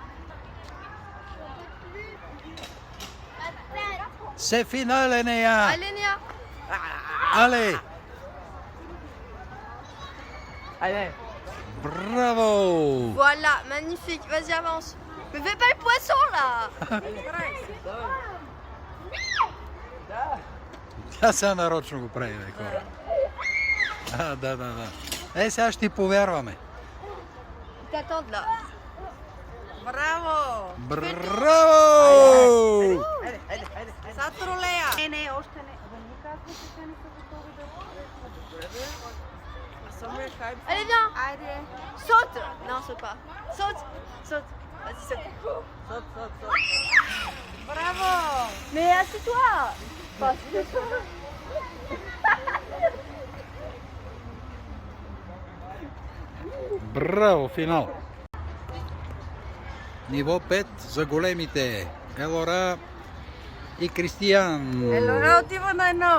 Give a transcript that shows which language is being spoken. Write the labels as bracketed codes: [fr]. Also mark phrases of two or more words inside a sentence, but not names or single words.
[fr] C'est final, Enea. Allez Néa. Allez. Allez. Bravo. Voilà, magnifique, vas-y avance. Mais fais pas le poisson là. [bg] Тя сега нарочно го прави, бе, хора. Да. Е, сега ще ти повярваме. [fr] Ils t'attendent là. [bg] Браво! Браво! Айде, айде, айде. Sad тролея! Не, още не. Да ми казвате, че не са готови да [fr] Allez viens. Allez. Saute. Non, saute pas. Saute. Saute. Vas-y, saute. Saute, saute, saute. [bg] Браво! [fr] Mais assieds-toi. Enfin, assieds-toi. [bg] Браво, финал. Ниво 5 за големите. Елора и Кристиян. Елора отива на едно.